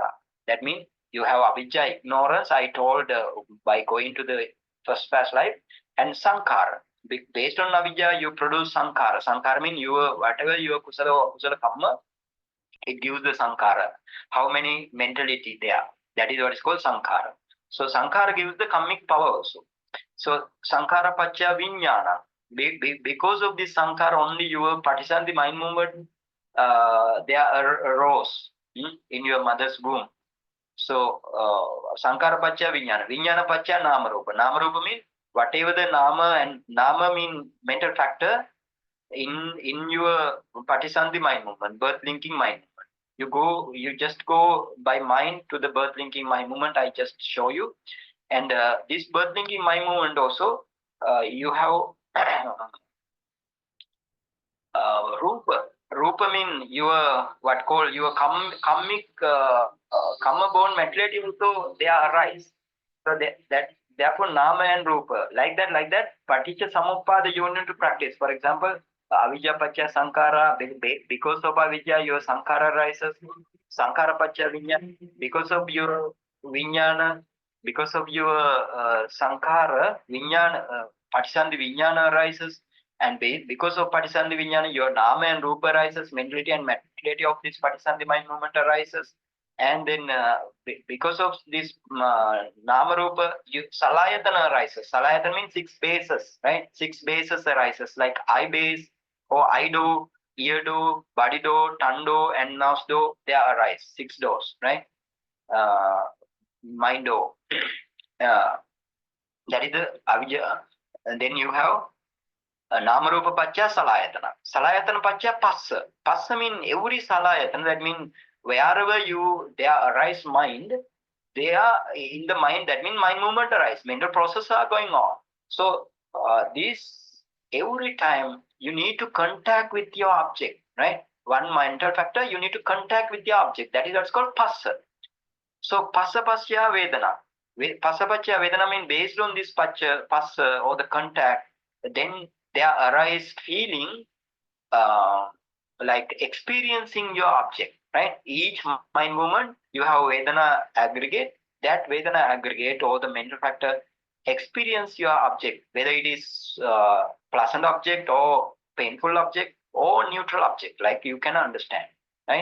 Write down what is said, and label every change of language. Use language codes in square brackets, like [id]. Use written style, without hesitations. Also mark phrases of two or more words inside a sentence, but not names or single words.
[en] That means You have avijja, ignorance, I told by going to the first past life, and sankhara. Based on avijja, you produce sankhara. Sankhara means whatever your [pi] kusala karma, [en] it gives the sankhara. How many mentality there? That is what is called sankhara. So sankhara gives the karmic power also. So [pi] sankhara paccaya vijnana. [en] Because of this sankhara, only your Patisanti mind movement there arose in your mother's womb. [pi] So sankhara paccaya vijnana. Vijnana paccaya nama rupa. Nama rupa [en] means whatever the nama, and nama mean mental factor in your Patisanti mind movement, birth linking mind movement. You just go by mind to the birth linking mind movement I just show you. And this birth linking mind movement also, you have rupa. Rupa mean your what called your karmic karma born materiality also they are arise. So that therefore nama and rupa like that [pi] paticca samuppada [en] you need to practice. For example, [pi] avijja paccaya sankhara, [en] because of avijja your sankhara arises. [pi] Sankhara paccaya vijnana, [en] because of your vijnana, because of your [pi] sankhara vijnana, patisanti vijnana [en] arises. And because of [pi] Patisanti Vijnana, [en] your Nama and Rupa arises, mentality and materiality of this Patisanti mind movement arises. And then because of this [pi] Nama Rupa, [en] Salayatana arises. Salayatana means 6 bases, right? 6 bases arises, like eye base, or eye do, ear do, body do, tongue do, and nose do, they arise. 6 doors, right? Mind do. That is the Avijja. And then you have [pi] Namarupa paccaya salayatana. Salayatana paccaya passa. [en] Passa means every salayatana. That means wherever there arise mind, they are in the mind. That means mind movement arise. Mental processes are going on. So this every time you need to contact with your object, right? One mental factor, you need to contact with the object. That is what's called passa. [pi] So passa paccaya vedana. Passa paccaya vedana [en] means based on this passa or the contact, then there arise feeling like experiencing your object, right? Each mind movement, you have Vedana aggregate. That Vedana aggregate or the mental factor experience your object, whether it is pleasant object or painful object or neutral object, like you can understand, right?